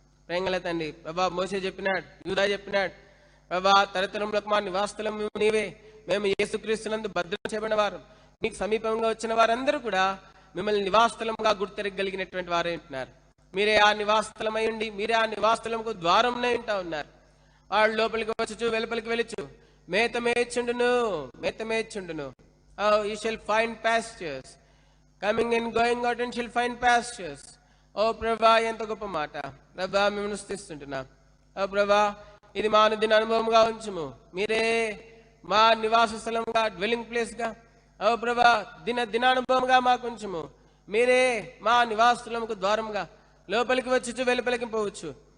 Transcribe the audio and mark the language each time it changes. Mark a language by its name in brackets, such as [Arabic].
[Telugu] ప్రేంగల తండ్రి ప్రభా, మోసే చెప్పినాడు, యూదా చెప్పినాడు ప్రభా, తరతరములకు మా నివాసస్థలం నీవే, మేము యేసుక్రీస్తునందు భద్రం చేయబడిన వారు, నీకు సమీపంగా వచ్చిన వారందరూ కూడా మిమ్మల్ని నివాసస్థలంగా గుర్తెరగలిగినటువంటి వారే ఉంటున్నారు. మీరే ఆ నివాసస్థలమై ఉండి మీరే ఆ నివాసస్థలంకు ద్వారంనే ఉంటా ఉన్నారు. వాళ్ళు లోపలికి వచ్చు వెలుపలికి వెళ్ళచ్చు, మేత మేయచుండును. [English] You shall find pastures. Coming and going out and shall find pastures. [Telugu] ఓ ప్రభా, ఎంత గొప్ప మాట ప్రభా, మేము స్తుతిస్తుంటున్నాం. ఓ ప్రభా, ఇది మా అనుదిన అనుభవంగా ఉంచుము. మీరే మా నివాస స్థలంగా డ్వెల్లింగ్ ప్లేస్గా ఓ ప్రభా దినానుభవంగా మాకు ఉంచుము. మీరే మా నివాస స్థలంకు ద్వారంగా లోపలికి వచ్చు వెలుపలికి పోవచ్చు.